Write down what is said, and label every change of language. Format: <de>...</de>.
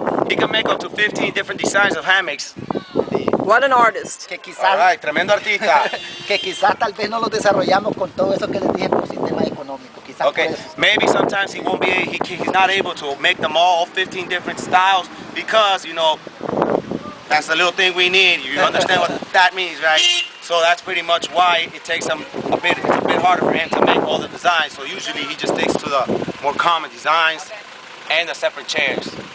<en>He can make up to 15 different designs of hammocks. What an artist.</en> <es>Que quizás,</es> <en>all right,</en> <es>tremendo artista. Que quizás tal vez no los desarrollamos con todo eso que les dije por sistema económico. Quizás</es> <en>okay, maybe sometimes he won't be, he's not able to make them all 15 different styles because, you know, that's the little thing we need. You understand what that means, right? So that's pretty much why it takes him it's a bit harder for him to make all the designs. So usually he just sticks to the more common designs and the separate chairs.</en>